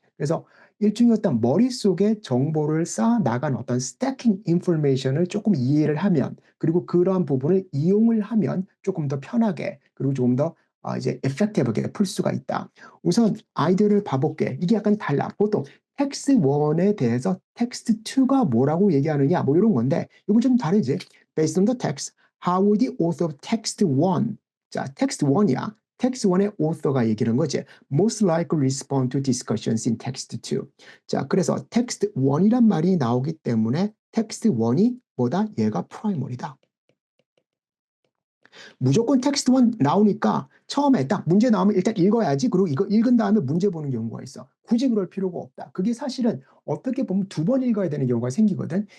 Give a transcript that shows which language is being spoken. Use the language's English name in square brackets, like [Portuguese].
[Korean] 그래서 일종의 어떤 머릿속에 정보를 쌓아 나간 어떤 스태킹 인포메이션을 조금 이해를 하면 그리고 그러한 부분을 이용을 하면 조금 더 편하게 그리고 조금 더 이제 에펙티브하게 풀 수가 있다. 우선 아이디어를 봐볼게. 이게 약간 달라. 보통 텍스트 1에 대해서 텍스트 2가 뭐라고 얘기하느냐 뭐 이런 건데 이건 좀 다르지. [English] Based on the text, how would the author of text 1 [Korean] 자, 텍스트 1이야. 텍스트 1의 author가 얘기하는 거지. [English] Most likely respond to discussions in text 2. [Korean] 자, 그래서 텍스트 1이란 말이 나오기 때문에 텍스트 1이 뭐다? 얘가 프라이머리다. 무조건 텍스트 1 나오니까 처음에 딱 문제 나오면 일단 읽어야지. 그리고 이거 읽은 다음에 문제 보는 경우가 있어. 굳이 그럴 필요가 없다. 그게 사실은 어떻게 보면 2번 읽어야 되는 경우가 생기거든.